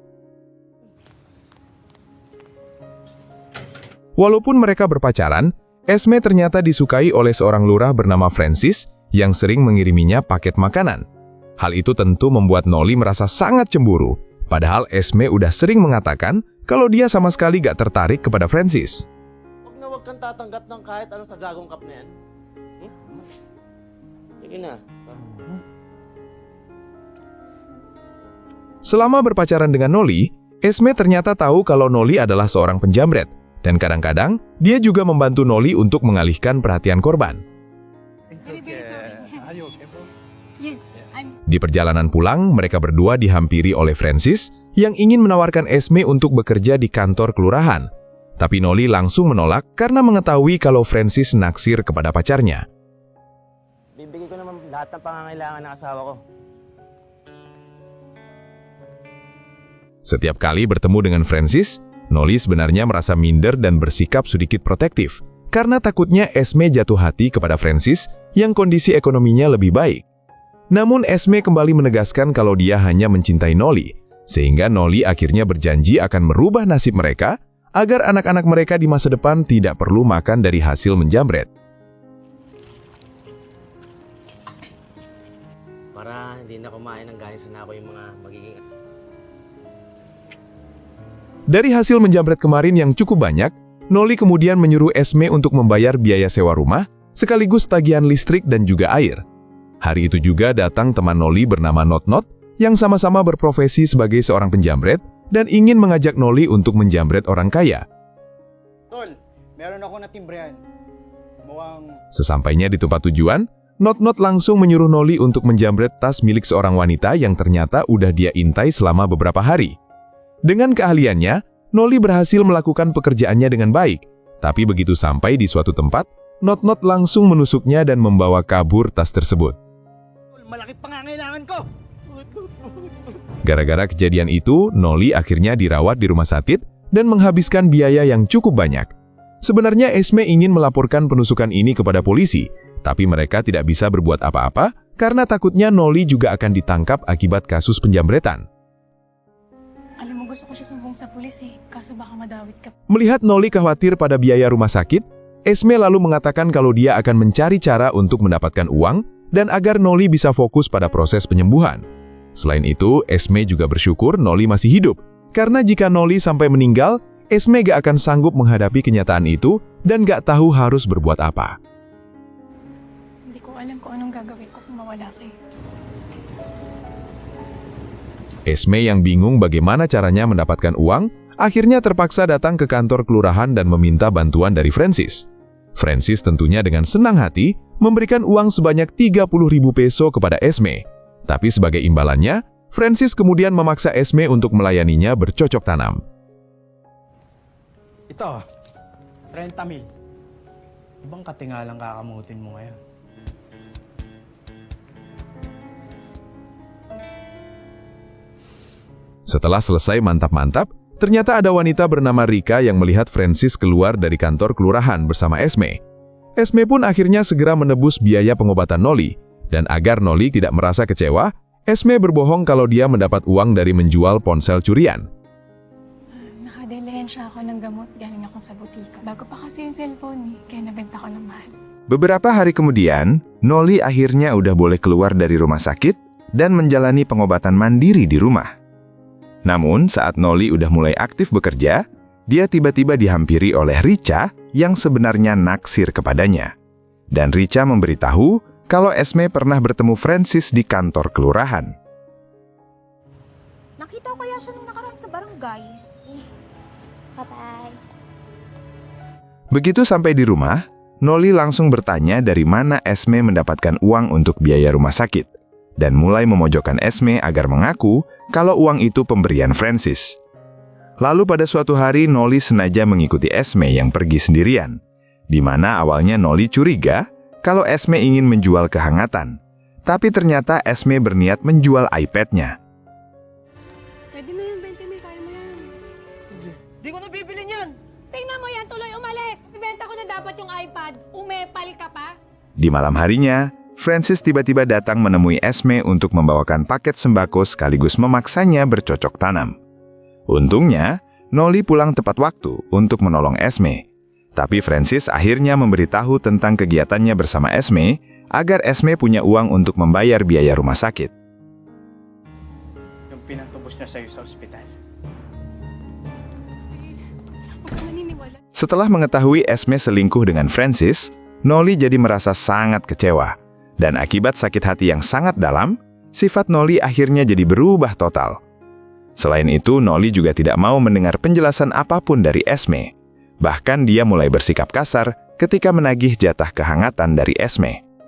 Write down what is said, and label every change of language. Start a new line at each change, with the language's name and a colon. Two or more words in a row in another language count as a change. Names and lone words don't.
Indonesian: Walaupun mereka berpacaran, Esme ternyata disukai oleh seorang lurah bernama Francis yang sering mengiriminya paket makanan. Hal itu tentu membuat Noli merasa sangat cemburu, padahal Esme udah sering mengatakan kalau dia sama sekali gak tertarik kepada Francis.
Filipino: Huwag kang tatanggap ng kahit ano sa gagong kap na yan. Sige na.
Indonesian: Selama berpacaran dengan Noli, Esme ternyata tahu kalau Noli adalah seorang penjamret, dan kadang-kadang dia juga membantu Noli untuk mengalihkan perhatian korban. Di perjalanan pulang, mereka berdua dihampiri oleh Francis yang ingin menawarkan Esme untuk bekerja di kantor kelurahan. Tapi Noli langsung menolak karena mengetahui kalau Francis naksir kepada pacarnya.
Filipino: Bibigay ko naman lahat ng pangangailangan ng asawa ko.
Indonesian: Setiap kali bertemu dengan Francis, Noli sebenarnya merasa minder dan bersikap sedikit protektif karena takutnya Esme jatuh hati kepada Francis yang kondisi ekonominya lebih baik. Namun Esme kembali menegaskan kalau dia hanya mencintai Noli, sehingga Noli akhirnya berjanji akan merubah nasib mereka agar anak-anak mereka di masa depan tidak perlu makan dari hasil menjamret.
Filipino: Para hindi na kumain ng galing sana ako yung mga magiging...
Indonesian: Dari hasil menjamret kemarin yang cukup banyak, Noli kemudian menyuruh Esme untuk membayar biaya sewa rumah, sekaligus tagihan listrik dan juga air. Hari itu juga datang teman Noli bernama Not-Not, yang sama-sama berprofesi sebagai seorang penjamret, dan ingin mengajak Noli untuk menjamret orang kaya.
Filipino: Tol, meron ako na timbrehan.
Indonesian: Sesampainya di tempat tujuan, Not-Not langsung menyuruh Noli untuk menjamret tas milik seorang wanita yang ternyata udah dia intai selama beberapa hari. Dengan keahliannya, Noli berhasil melakukan pekerjaannya dengan baik, tapi begitu sampai di suatu tempat, Not-Not langsung menusuknya dan membawa kabur tas tersebut.
Filipino: Malaki pangangailangan ko!
Indonesian: Gara-gara kejadian itu, Noli akhirnya dirawat di rumah sakit dan menghabiskan biaya yang cukup banyak. Sebenarnya Esme ingin melaporkan penusukan ini kepada polisi, tapi mereka tidak bisa berbuat apa-apa karena takutnya Noli juga akan ditangkap akibat kasus penjamretan.
Filipino: Alam mo, gusto ko siya sumbong sa pulis eh. Kaso baka madawit ka.
Indonesian: Melihat Noli khawatir pada biaya rumah sakit, Esme lalu mengatakan kalau dia akan mencari cara untuk mendapatkan uang dan agar Noli bisa fokus pada proses penyembuhan. Selain itu, Esme juga bersyukur Noli masih hidup, karena jika Noli sampai meninggal, Esme gak akan sanggup menghadapi kenyataan itu dan gak tahu harus berbuat apa.
Filipino: Hindi ko alam kung anong gagawin ko kung mawala ka eh.
Indonesian: Esme yang bingung bagaimana caranya mendapatkan uang, akhirnya terpaksa datang ke kantor kelurahan dan meminta bantuan dari Francis. Francis tentunya dengan senang hati memberikan uang sebanyak 30.000 peso kepada Esme. Tapi sebagai imbalannya, Francis kemudian memaksa Esme untuk melayaninya bercocok tanam.
Filipino: Ito, 30,000. Ibang katingalang kakamutin mo ngayon.
Indonesian: Setelah selesai mantap-mantap, ternyata ada wanita bernama Rika yang melihat Francis keluar dari kantor kelurahan bersama Esme. Esme pun akhirnya segera menebus biaya pengobatan Noli, dan agar Noli tidak merasa kecewa, Esme berbohong kalau dia mendapat uang dari menjual ponsel curian.
Filipino: nag-ahensya ako ng gamot galing ako sa butika. Bago pa kasi yung cellphone kaya nabenta ko ng mahal.
Indonesian: Beberapa hari kemudian, Noli akhirnya udah boleh keluar dari rumah sakit dan menjalani pengobatan mandiri di rumah. Namun, saat Noli udah mulai aktif bekerja, dia tiba-tiba dihampiri oleh Richa yang sebenarnya naksir kepadanya. Dan Richa memberitahu kalau Esme pernah bertemu Francis di kantor kelurahan.
Filipino: Nakita ko kaya siya nung nakaraan sa barangay. Bye-bye.
Indonesian: Begitu sampai di rumah, Noli langsung bertanya dari mana Esme mendapatkan uang untuk biaya rumah sakit, dan mulai memojokkan Esme agar mengaku kalau uang itu pemberian Francis. Lalu pada suatu hari Noli sengaja mengikuti Esme yang pergi sendirian, di mana awalnya Noli curiga kalau Esme ingin menjual kehangatan, tapi ternyata Esme berniat menjual iPad-nya.
Filipino: Pwede na yan, 20 mil, kaya mo yan. Di ko na bibili niyan! Tingnan mo yan, tuloy umalis! Benta ko na dapat yung iPad. Umepal ka pa?
Indonesian: Di malam harinya, Francis tiba-tiba datang menemui Esme untuk membawakan paket sembako sekaligus memaksanya bercocok tanam. Untungnya, Noli pulang tepat waktu untuk menolong Esme. Tapi Francis akhirnya memberitahu tentang kegiatannya bersama Esme agar Esme punya uang untuk membayar biaya rumah sakit.
Filipino: Yung pinatubos niya sa'yo sa ospital. Huwag ka naniniwala.
Indonesian: Setelah mengetahui Esme selingkuh dengan Francis, Noli jadi merasa sangat kecewa. Dan akibat sakit hati yang sangat dalam, sifat Noli akhirnya jadi berubah total. Selain itu, Noli juga tidak mau mendengar penjelasan apapun dari Esme. Bahkan dia mulai bersikap kasar ketika menagih jatah kehangatan dari Esme.